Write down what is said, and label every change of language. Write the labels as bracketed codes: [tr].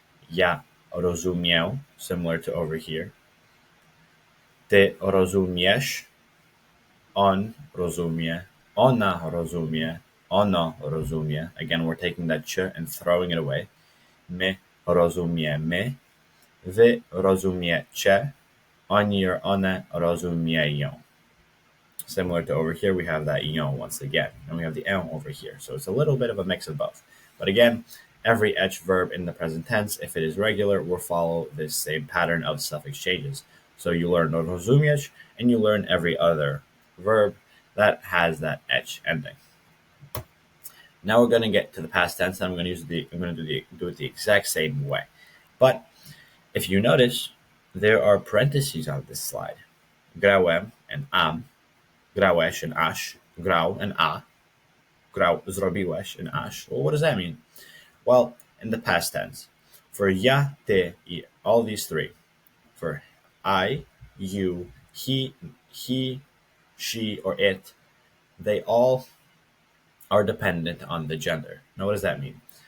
[pl] Ja rozumię, [en] similar to over here. [pl] Ty rozumiesz. On rozumie. Ona rozumie. Ono rozumie. [en] Again, we're taking that ch and throwing it away. [pl] My rozumiemy. Wy rozumiecie. Oni or one rozumieją. [en] Similar to over here, we have that once again, and we have the "on" over here. So it's a little bit of a mix of both. But again, every etch verb in the present tense, if it is regular, will follow this same pattern of suffix changes. So you learn rozumieć, and you learn every other verb that has that etch ending. Now we're going to get to the past tense, and I'm going to do it the exact same way. But if you notice, there are parentheses on this slide. [pl] Grałem and am, grałeś and aś, grał and a, grał, zrobiłeś and aś. [en] Well, what does that mean? Well, in the past tense, for ja, ty, i, all these three, for I, you, he, she, or it, they all are dependent on the gender. Now, what does that mean?